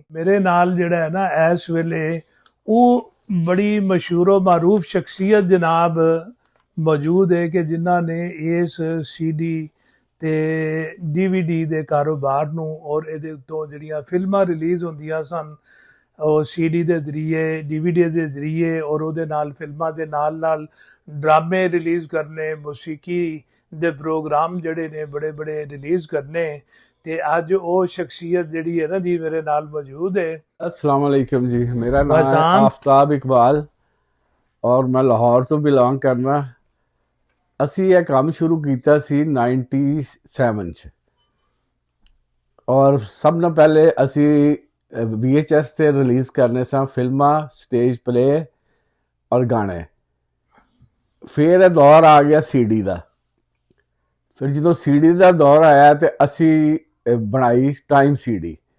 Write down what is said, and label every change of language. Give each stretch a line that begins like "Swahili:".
Punjabi: ਮੇਰੇ ਨਾਲ ਜਿਹੜਾ ਹੈ ਨਾ ਇਸ ਵੇਲੇ ਉਹ ਬੜੀ ਮਸ਼ਹੂਰ ਮਾਰੂਫ ਸ਼ਖਸੀਅਤ ਜਨਾਬ ਮੌਜੂਦ ਹੈ ਕਿ ਜਿਨ੍ਹਾਂ ਨੇ ਇਸ CD ਤੇ DVD ਦੇ ਕਾਰੋਬਾਰ ਨੂੰ ਔਰ ਇਹਦੇ ਉੱਤੋਂ ਜਿਹੜੀਆਂ ਫਿਲਮਾਂ ਰਿਲੀਜ਼ ਹੁੰਦੀਆਂ ਸਨ ਉਹ CD ਦੇ ਜ਼ਰੀਏ, DVD ਦੇ ਜ਼ਰੀਏ ਔਰ ਉਹਦੇ ਨਾਲ ਫਿਲਮਾਂ ਦੇ ਨਾਲ ਡਰਾਮੇ ਰਿਲੀਜ਼ ਕਰਨੇ, ਮੌਸੀਕੀ ਦੇ ਪ੍ਰੋਗਰਾਮ ਜਿਹੜੇ ਨੇ ਬੜੇ ਰਿਲੀਜ਼ ਕਰਨੇ। ਤੇ ਅੱਜ ਉਹ ਸ਼ਖਸੀਅਤ ਜਿਹੜੀ ਹੈ ਨਾ ਜੀ ਮੇਰੇ ਨਾਲ ਮੌਜੂਦ ਹੈ।
Urdu: अस्सलाम वालेकुम जी, मेरा नाम है आफ्ताब इकबाल और मैं
Punjabi: लाहौर तो बिलोंग करना। ਅਸੀਂ ਇਹ ਕੰਮ ਸ਼ੁਰੂ ਕੀਤਾ ਸੀ 97 ਚ, ਔਰ ਸਭ ਤੋਂ ਪਹਿਲੇ ਅਸੀਂ VHS ਤੇ ਰਿਲੀਜ਼ ਕਰਨੇ ਸਾਂ ਫਿਲਮਾਂ, ਸਟੇਜ ਪਲੇ ਔਰ ਗਾਣੇ। ਫਿਰ ਇਹ ਦੌਰ ਆ ਗਿਆ CD ਦਾ। ਫਿਰ ਜਦੋਂ CD ਦਾ ਦੌਰ ਆਇਆ ਤੇ ਅਸੀਂ ਬਣਾਈ ਟਾਈਮ CD।